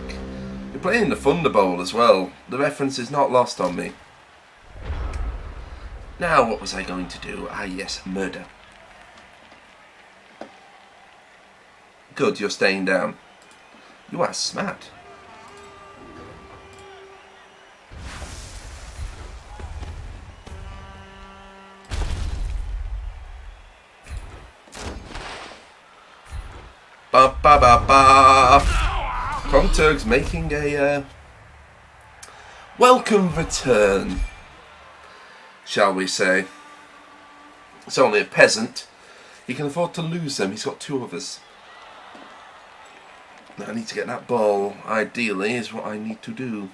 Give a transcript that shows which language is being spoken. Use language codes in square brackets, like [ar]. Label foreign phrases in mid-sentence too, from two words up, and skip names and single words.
[en] You're playing the Thunderbowl as well. The reference is not lost on me. Now, what was I going to do? Ah, yes, murder. Good, you're staying down. You are smart. Ba ba ba ba. Kongturg's making a welcome return, shall we say. It's only a peasant. He can afford to lose them. He's got two of us. I need to get that ball, ideally, is what I need to do.